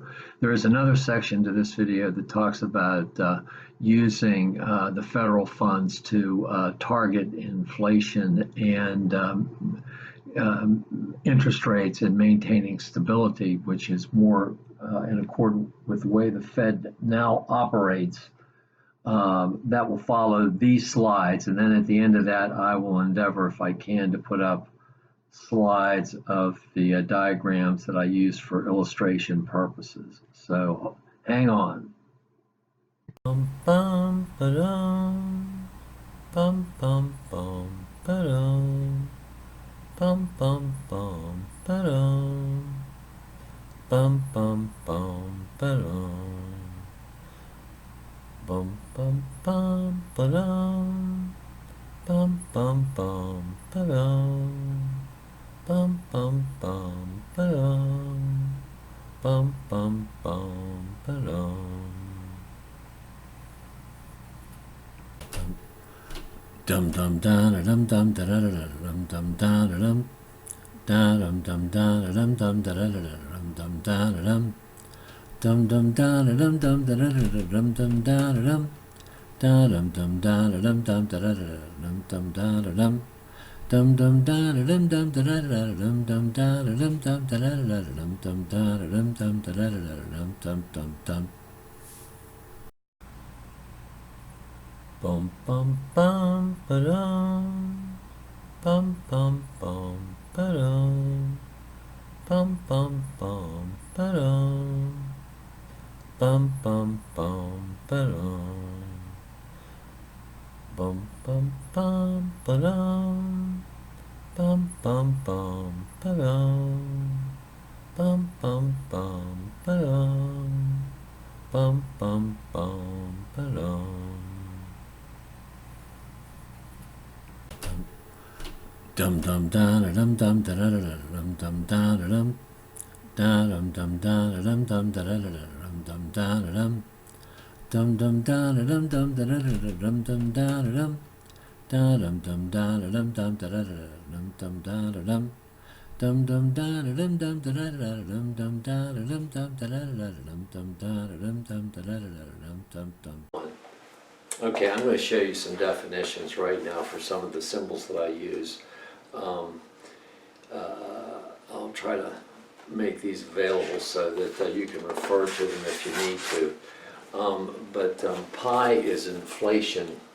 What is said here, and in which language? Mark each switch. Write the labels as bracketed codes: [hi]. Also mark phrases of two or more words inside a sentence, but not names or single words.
[en] There is another section to this video that talks about using the federal funds to target inflation and interest rates and maintaining stability, which is more in accordance with the way the Fed now operates. That will follow these slides, and then at the end of that I will endeavor, if I can, to put up slides of the diagrams that I use for illustration purposes. So hang on. Bum bum ba-dum, bum bum bum ba-dum, bum bum bum ba-dum, bum bum bum ba-dum, bum bum bum ba-dum, bum bum bum ba-dum, bum bum bum ba-dum, bum bum bum ba-dum. Dum dum da dum dum da da dum dum da dum da dum dum da dum dum da dum dum da dum dum da dum dum da dum dum da dum dum da dum dum da dum dum da dum dum dum da dum dum da dum dum da dum dum da dum dum da dum dum da dum dum dum dum. Bum bum bum ba-dum, bum bum bum ba-dum, bum bum bum ba-dum, bum bum bum ba-dum, bum bum bum ba-dum, bum bum bum ba-dum, bum bum bum ba-dum, bum bum bum ba-dum. Dum dum da dum dum da dum dum da dum dum dum da dum dum da dum dum da dum dum da dum dum da dum dum da dum dum da dum dum da dum dum da dum dum dum da dum dum da dum dum da dum dum da dum dum da dum dum da dum dum dum. Okay, I'm going to show you some definitions right now for some of the symbols that I use. I'll try to make these available so that you can refer to them if you need to. But pi is inflation.